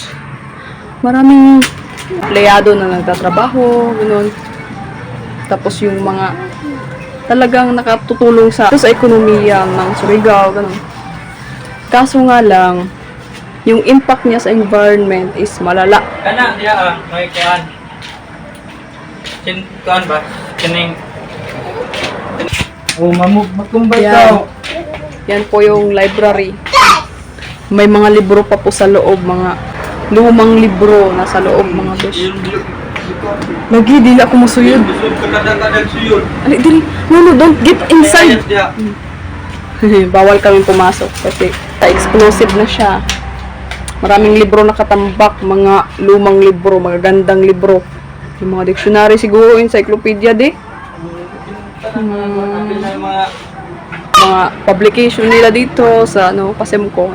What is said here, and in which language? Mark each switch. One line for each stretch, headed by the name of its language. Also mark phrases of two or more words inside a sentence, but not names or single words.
Filipino: Maraming empleyado na nagtatrabaho. Ganun. Tapos yung mga talagang nakatutulong sa ekonomiya ng Surigao. Ganun. Kaso nga lang, yung impact niya sa environment is malala.
Cebuano: Kana diya may kuan. Kuan ba? Kining magkumbay
Filipino: Yan. daw. Yan po yung library. May mga libro pa po sa loob, mga lumang libro nasa loob mga besh.
Cebuano: Lagi, dili ako masuyod. Busog ka kada suyod. Ali, dili. No,
English: don't get inside.
Cebuano: Diya.
Filipino: Bawal kami pumasok kasi explosive na siya. Maraming libro nakatambak, mga lumang libro, mga gandang libro. Yung mga dictionary siguro, encyclopedia di. Mga publication nila dito sa ano, Pasemco.